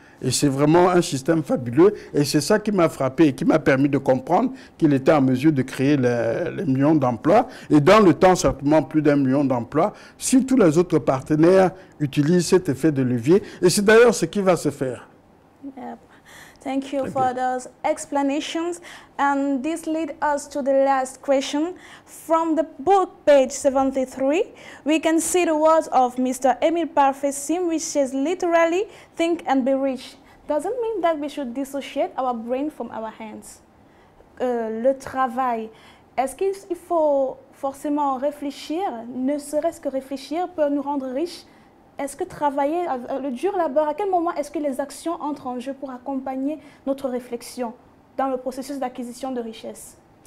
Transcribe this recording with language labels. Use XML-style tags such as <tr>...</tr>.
<fr>Et c'est vraiment un système fabuleux. Et c'est ça qui m'a frappé et qui m'a permis de comprendre qu'il était en mesure de créer les millions d'emplois. Et dans le temps, certainement plus d'1 million d'emplois, si tous les autres partenaires utilisent cet effet de levier. Et c'est d'ailleurs ce qui va se faire.</fr> <en>Yep. Thank you for those explanations. And this leads us to the last question. From the book, page 73, we can see the words of Mr. Emile Parfait Sim, which says literally, think and be rich. Doesn't mean that we should dissociate our brain from our hands.</en> <fr>Le travail, est-ce qu'il faut forcément réfléchir, ne serait-ce que réfléchir peut nous rendre riches? Est-ce que travailler, le dur labeur, à quel moment est-ce que les actions entrent en jeu pour accompagner notre réflexion dans le processus d'acquisition de richesse?</fr>